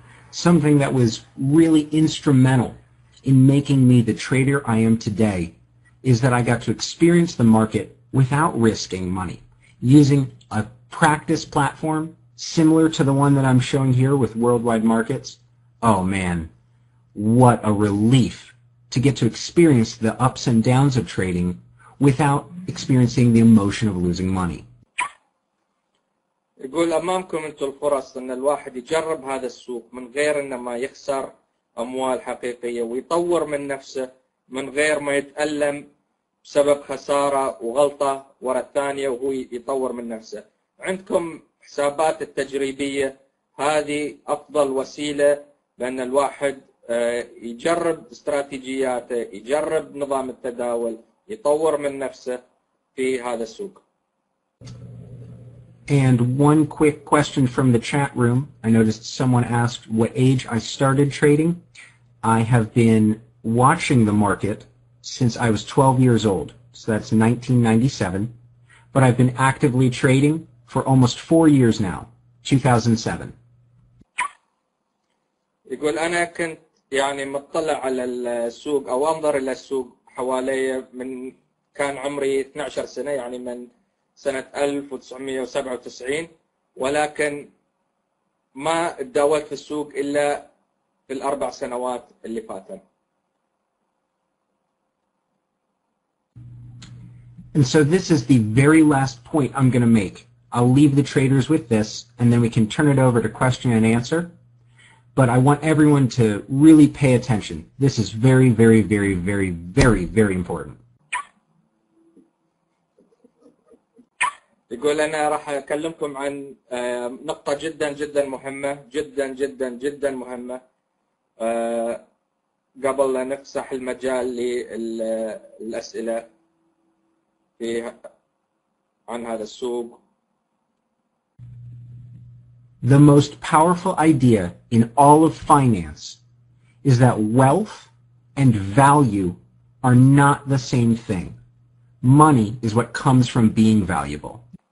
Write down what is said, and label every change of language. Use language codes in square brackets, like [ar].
[en] Something that was really instrumental in making me the trader I am today is that I got to experience the market without risking money, using a practice platform similar to the one that I'm showing here with worldwide markets. Oh man, what a relief to get to experience the ups and downs of trading without experiencing the emotion of losing money. [ar] يقول أمامكم أنتم الفرص أن الواحد يجرب هذا السوق من غير أن ما يخسر أموال حقيقية، ويطور من نفسه من غير ما يتألم بسبب خسارة وغلطة ورا الثانية، وهو يطور من نفسه. عندكم حسابات التجريبية، هذه أفضل وسيلة لأن الواحد يجرب استراتيجياته، يجرب نظام التداول، يطور من نفسه في هذا السوق. [en] And one quick question from the chat room. I noticed someone asked what age I started trading. I have been watching the market since I was 12 years old. So that's 1997. But I've been actively trading for almost 4 years now, 2007. [ar] يقول أنا كنت يعني مطلع على السوق أو أنظر إلى السوق حوالي من كان عمري 12 سنة، يعني من سنة 1997، ولكن ما تداولت في السوق إلا في ال4 سنوات اللي فاتت. [en] And so this is the very last point I'm going to make. I'll leave the traders with this, and then we can turn it over to question and answer. But I want everyone to really pay attention. This is very, very, very, very, very, very important. [ar] يقول أنا راح أكلمكم عن نقطة جدا جدا مهمة، جدا جدا جدا مهمة، قبل لا نفسح المجال للأسئلة عن هذا السوق. [en] The most powerful idea in all of finance is that wealth and value are not the same thing. Money is what comes from being valuable.